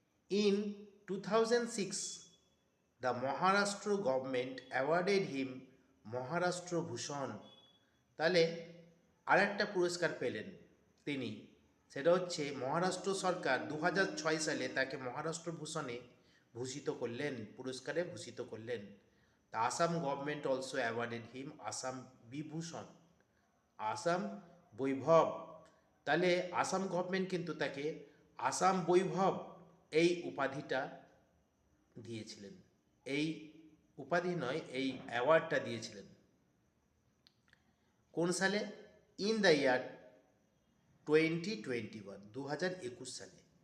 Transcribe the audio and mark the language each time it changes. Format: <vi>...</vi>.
<en>In 2006 the Maharashtra government awarded him Maharashtra Bhushan.</en> <bn>তাহলে আরেকটা পুরস্কার পেলেন তিনি, সেটা হচ্ছে মহারাষ্ট্র সরকার 2006 সালে তাকে মহারাষ্ট্র ভূষণে ভূষিত করলেন, পুরস্কারে ভূষিত করলেন।</bn> <en>The Assam government also awarded him Assam Vibhushan, Assam Baibhav.</en> <bn>তাহলে আসাম গভর্নমেন্ট কিন্তু তাকে আসাম বৈভব এই উপাধিটা দিয়েছিলেন, এই উপাধি নয়, এই অ্যাওয়ার্ডটা দিয়েছিলেন। কোন সালে?</bn> <en>in the year</en> <bn>2021, 2021 সালে।</bn>